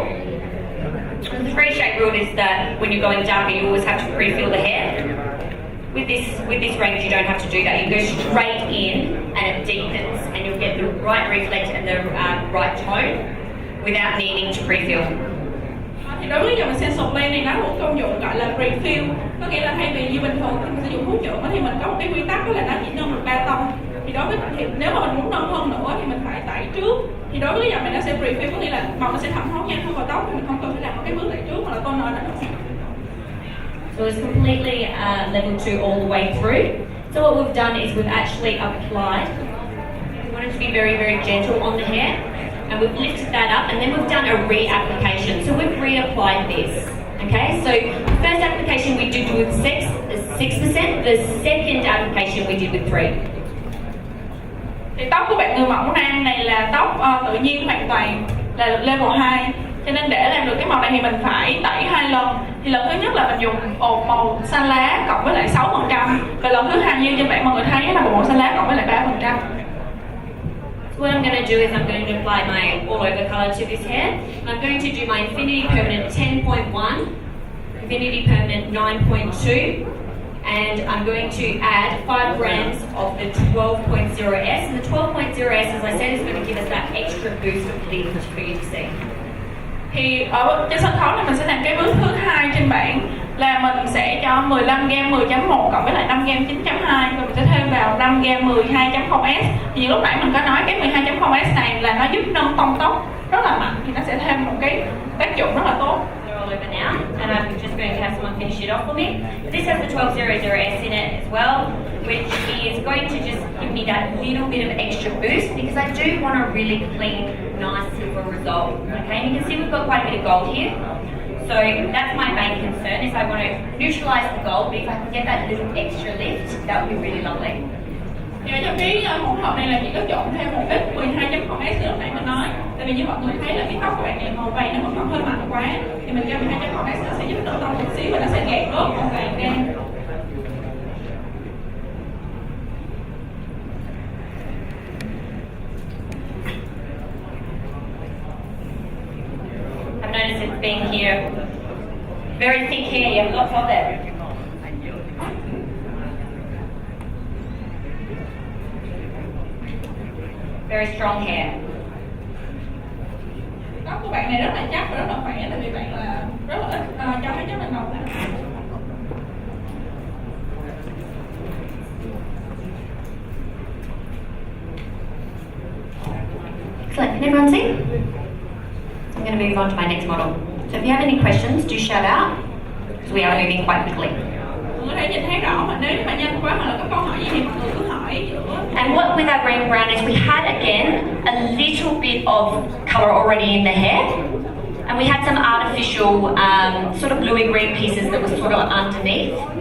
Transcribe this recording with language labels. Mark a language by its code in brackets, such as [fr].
[en] And the 3-shade rule is that when you're going darker, you always have to pre-fill the hair. With this range, you don't have to do that. You go straight in and it deepens, and you'll get the right reflect and the right tone without needing to pre-fill. [vi] Thì đối với dòng essential blend này nó có một công dụng gọi là refill, có nghĩa là thay vì như bình thường khi mình sử dụng thuốc nhuộm thì mình có một cái quy tắc đó là nó chỉ nâng được 3 tông. Thì đối với nếu mà mình muốn nâng hơn nữa thì mình phải tẩy trước. Thì đối với cái dòng này nó sẽ refill, có nghĩa là màu nó sẽ thẩm thấu nhanh hơn vào tóc, thì mình không cần phải làm một cái bước tẩy trước hoặc là toner nữa. [en] So it's completely level 2 all the way through. So what we've done is we've actually applied. We want it to be very, very gentle on the hair. And we've lifted that up, and then we've done a re-application. So we've reapplied this. Okay, so the first application we did with 6%, the second application we did with 3. [vi] Thì tóc của bạn người mẫu nam này là tóc tự nhiên hoàn toàn, là level 2. Cho nên để làm được cái màu này thì mình phải tẩy 2 lần. Thì lần thứ nhất là mình dùng bột màu xanh lá cộng với lại 6%. Và lần thứ hai như trên bạn mọi người thấy là bột màu xanh lá cộng với lại 3%. [en] So what I'm going to do is I'm going to apply my all-over colour to this hair. And I'm going to do my Infinity Permanent 10.1, Infinity Permanent 9.2, and I'm going to add 5 grams of the 12.0S. And the 12.0S, as I said, is going to give us that extra boost of lift for you to see. [vi] Thì ở trên sân khấu này mình sẽ làm cái bước thứ 2 trên bảng là mình sẽ cho 15 gam 10.1 cộng với lại 5 gam 9.2, rồi mình sẽ thêm vào 5 gam 12.0S. Thì như lúc nãy mình có nói cái 12.0S này là nó giúp nâng tông tóc rất là mạnh, thì nó sẽ thêm một cái tác dụng rất là tốt. [en] They're all over now, and I'm just going to have someone finish it off for me. This has the 1200S in it as well, which is going to just give me that little bit of extra boost because I do want a really clean, nice silver result. Okay, and you can see we've got quite a bit of gold here. So that's my main concern is I want to neutralise the gold, but if I can get that little extra lift, that would be really lovely. [vi] Thì ở trong cái hỗn hợp này là chỉ có trộn thêm một ít 12.0S như lúc nãy mình nói. Tại vì như mọi người thấy là cái tóc của bạn này màu vàng nó vẫn còn hơi mạnh quá, thì mình cho 12.0S nó sẽ giúp đỡ tông một xíu và nó sẽ gạt bớt màu vàng ra. [en] I've noticed it's being here. Very thick hair, you have lots of it. Very strong hair. [vi] Tóc của bạn này rất là chắc và rất là khỏe, tại vì bạn là rất là ít cho cái chất lượng màu này. [en] Excellent. Can everyone see? I'm going to move on to my next model. So if you have any questions, do shout out, because we are moving quite quickly. [vi] Mọi người có thể nhìn thấy rõ mà nếu mà nhanh quá hoặc là có câu hỏi gì thì mọi người cứ hỏi giữa. [en] And what with our green and brown is we had again a little bit of colour already in the hair, and we had some artificial sort of bluey green pieces that was sort of underneath.